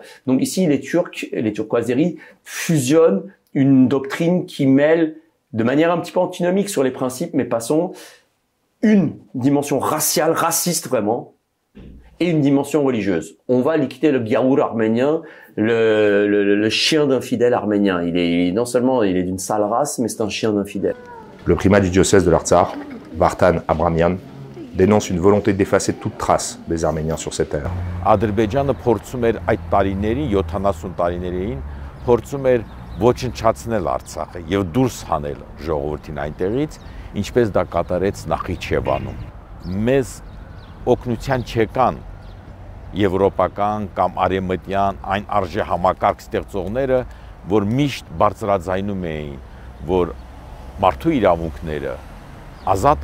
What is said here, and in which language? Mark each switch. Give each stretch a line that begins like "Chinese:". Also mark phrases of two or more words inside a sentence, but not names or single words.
French: Donc ici, les Turco-Azéris fusionnent une doctrine qui mêle de manière un petit peu antinomique sur les principes, mais passons une dimension raciale, raciste vraiment, et une dimension religieuse. On va liquider le Giaour arménien, le chien d'infidèle arménien. Non seulement il est d'une sale race, mais c'est un chien d'infidèle. Le primat du diocèse de l'Artsakh, Vartan Abramian, dénonce une volonté d'effacer toute trace des Arméniens sur cette terre.
Armenian: Ադրբեջանը փորձում էր այդ տարիներին, 70 տարիներին, փորձում էր ոչնչացնել Արցախը եւ դուրս հանել ժողովրդին այնտեղից, ինչպես դա կատարեց Նախիջևանում։ Մեզ օգնության չեկան եվրոպական կամ արևմտյան այն արժե համակարգ ստեղծողները, որ միշտ բարձրաձայնում էին, որ մարդու իրավունքները, ազատ